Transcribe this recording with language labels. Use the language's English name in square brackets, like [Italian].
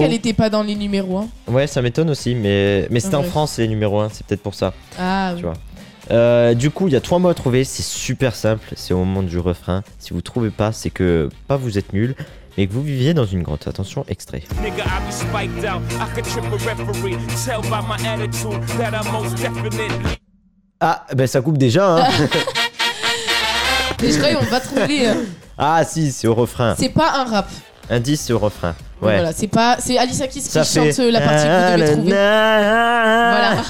[French] Qu'elle n'était pas dans les numéros 1. Ouais, ça m'étonne aussi, mais c'était en France, les numéros 1. C'est peut-être pour ça. Ah, oui. Tu vois. Du coup, il y a 3 mots à trouver. C'est super simple. C'est au moment du refrain. Si vous ne trouvez pas, c'est que pas vous êtes nul. Et que vous viviez dans une grotte. Attention, extrait. [English] Nigga, I be spiked out. I could trip a referee. Tell by my attitude that I'm most definitely. [French] Ah, ben ça coupe déjà, hein. Les gens, on va trouver. Ah, si, c'est au refrain. C'est pas un rap. Indice, c'est au refrain. Ouais. Voilà, c'est pas. C'est Alicia Keys qui chante la partie que vous devez trouver.